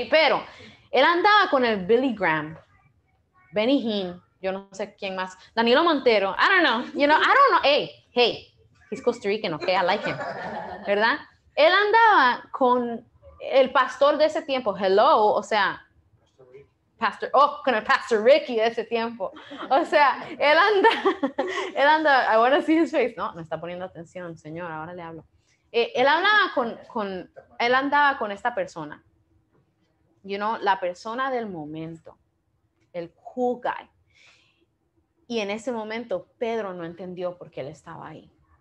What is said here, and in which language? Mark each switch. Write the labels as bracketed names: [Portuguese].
[Spanish] Pero él andaba con el Billy Graham, Benny Hinn, yo no sé quién más, Danilo Montero, I don't know, I don't know. [English] Hey, he's Costa Rican, okay, I like him, ¿verdad? [Spanish] Él andaba con el pastor de ese tiempo, o sea, con el Pastor Ricky de ese tiempo. [English] O sea, él anda, I want to see his face. [Spanish] No está poniendo atención, señor, ahora le hablo. Él andaba con esta persona, la persona del momento, el cool guy. Y en ese momento Pedro no entendió por qué él estaba ahí.